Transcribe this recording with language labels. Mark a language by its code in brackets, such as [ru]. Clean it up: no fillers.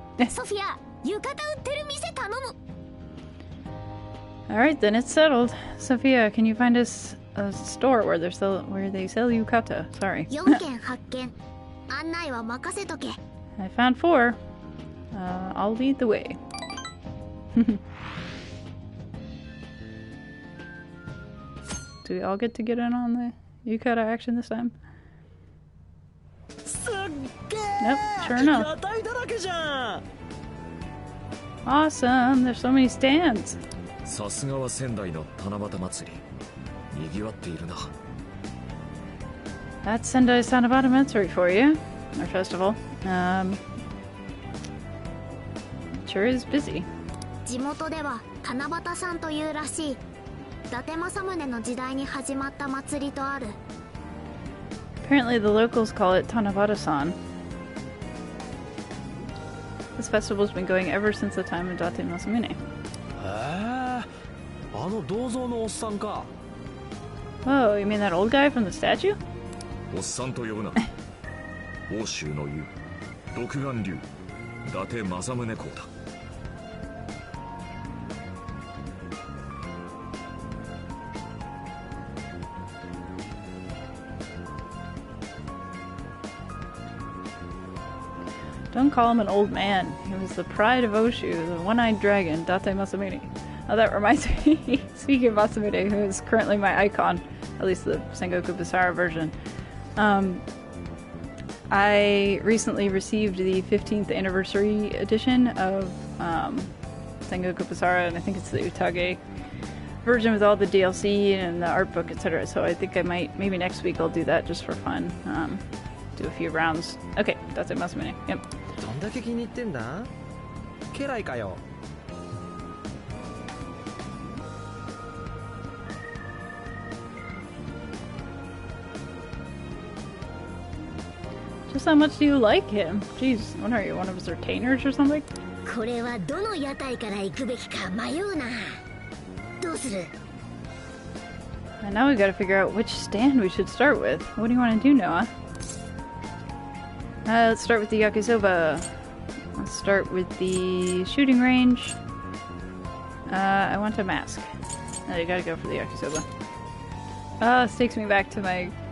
[ja] ソフィア、浴衣売ってる店頼む。 [en] Alright, then it's settled. Sophia, can you find us a store where they sell yukata? Sorry. [ja] 4件発見。案内は任せとけ。 [en] I found 4. I'll lead the way. Do we all get to get in on the yukata action this time? [ja] すっげ [en] Nope, ー sure enough. [ja] 屋台だらけじゃん。 [en] Awesome! There's so many stands. [ja] さすがは仙台の七夕祭り。賑わっているな。 [en] That's Sendai's Tanabata Matsuri for you. Our festival. Sure is busy. [ja] 地元では七夕さんというらしい。伊達政宗の時代に始まった祭りとある。 [en] Apparently the locals call it Tanabata-san. This festival's been going ever since the time of Date Masamune. [ja] へえ、あの銅像のおっさんか。 [en] Oh, you mean that old guy from the statue? [ja] おっさんと呼ぶな。欧州の言う独眼竜伊達政宗公だ。 [en] He Don't call him an old man. He was the pride of Oshu, the one-eyed dragon, Date Masamune. Oh, that reminds me, speaking of Masamune, who is currently my icon, at least the Sengoku Basara version, I recently received the 15th anniversary edition of Sengoku Basara, and I think it's the Utage version with all the DLC and the art book, etc. So I think I might, maybe next week I'll do that just for fun. Do a few rounds. Okay, that's it, Masamune. Yep. [ja] どんだけ気に入ってんだ家来かよ [en] Just how much do you like him? Jeez, what are you, one of his retainers or something? [ja] これはどの屋台から行くべきか迷うな。どうする？ [en] And now we gotta figure out which stand we should start with. What do you want to do, Noah? Let's start with the yakisoba. Let's start with the shooting range. I want a mask. You gotta go for the yakisoba. This takes me back to my...